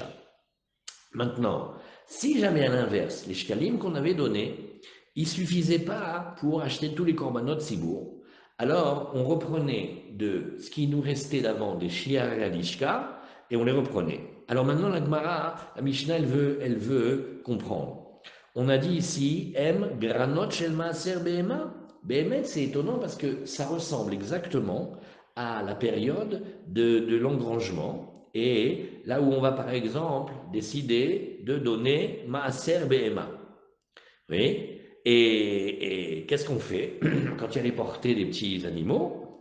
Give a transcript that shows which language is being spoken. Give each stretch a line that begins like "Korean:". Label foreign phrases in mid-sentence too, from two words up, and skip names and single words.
French: Maintenant, si jamais à l'inverse, les shkalim qu'on avait donnés, il ne suffisait pas pour acheter tous les
Hebrew: קרבנות ציבור,
French: alors on reprenait de ce qui nous restait d'avant des
Hebrew: שיירי הלשכה
French: et on les reprenait. Alors maintenant la Gemara, la Mishnah, elle veut comprendre. On a dit ici,
Hebrew: M, גרנות של מעשר בהמה.
French: Behemet, c'est étonnant parce que ça ressemble exactement à la période de l'engrangement. Et là où on va par exemple décider de donner
Hebrew: מעשר בהמה.
French: Oui. Et qu'est-ce qu'on fait quand il y a les portées des petits animaux?